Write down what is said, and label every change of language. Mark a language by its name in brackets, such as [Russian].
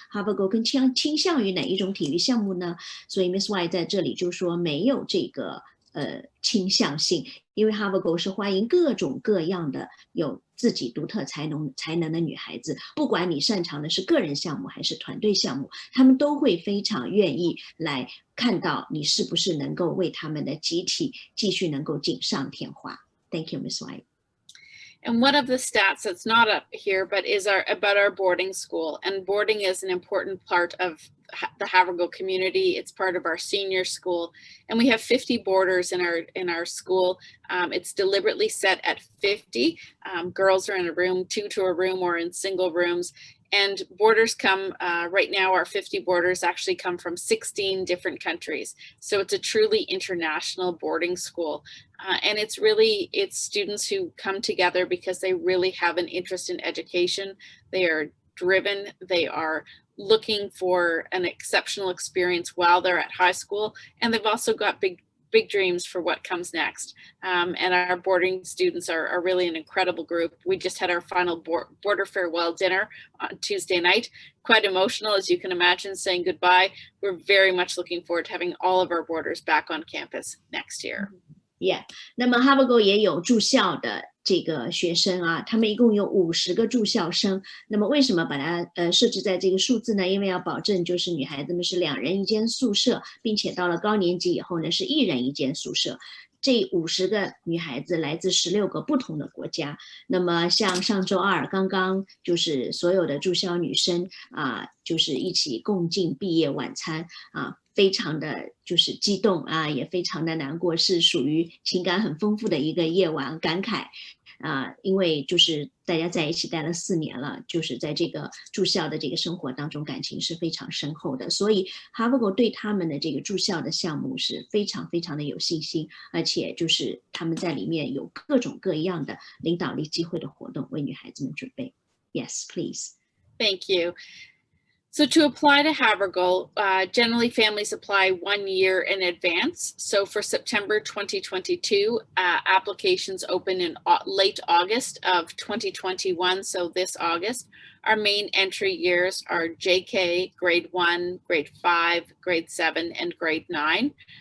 [Chinese] Havergal 更倾向于哪一种体育项目呢？所以 Miss White 在这里就说没有这个倾向性，因为 Havergal 是欢迎各种各样的有自己独特才能的女孩子，不管你擅长的是个人项目还是团队项目，他们都会非常愿意来看到你是不是能够为他们的集体继续能够锦上添花。 [English] Thank you, Miss White. And one of the stats that's not up here, but is about our boarding school. And boarding is an important part of the Havergal community. It's part of our senior school. And we have 50 boarders in our school. It's deliberately set at 50. Girls are in a room, 2 to a room, or in single rooms. And boarders come, right now our 50 boarders actually come from 16 different countries. So it's a truly international boarding school. And it's students who come together because they really have an interest in education. They are driven, they are looking for an exceptional experience while they're at high school. And they've also got big dreams for what comes next. And our boarding students are really an incredible group. We just had our final boarder farewell dinner on Tuesday night. Quite emotional, as you can imagine, saying goodbye. We're very much looking forward to having all of our boarders back on campus next year. Yeah. [Chinese] 那么 Havergal 也有住校的这个学生啊，他们一共有50个住校生。那么为什么把它设置在这个数字呢？因为要保证就是女孩子们是2人一间宿舍，并且到了高年级以后呢是1人一间宿舍。这50个女孩子来自16个不同的国家。那么像上周二刚刚就是所有的住校女生啊，就是一起共进毕业晚餐啊。非常的就是激动啊，也非常的难过，是属于情感很丰富的一个夜晚，感慨啊，因为就是大家在一起待了4年了，就是在这个住校的这个生活当中，感情是非常深厚的，所以 Havergal 对他们的这个住校的项目是非常非常的有信心，而且就是他们在里面有各种各样的领导力机会的活动为女孩子们准备。 [English] Yes, please. Thank you. So to apply to Havergal, generally families apply 1 year in advance. So for September 2022, applications open in late August of 2021, so this August. Our main entry years are JK, grade 1, grade 5, grade 7, and grade 9.